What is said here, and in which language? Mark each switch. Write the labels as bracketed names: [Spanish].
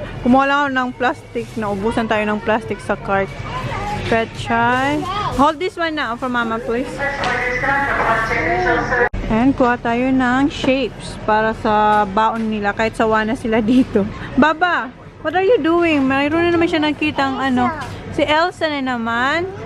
[Filipino] Kumuha lang ako ng plastic. Naubusan tayo ng plastic sa cart. Pechay. [English] Hold this one now for mama, please. [Filipino] And kuha tayo ng shapes para sa baon nila kahit sawa na sila dito. Baba, [English] what are you doing? [Filipino] Mayroon na naman siya nakitang si Elsa na naman.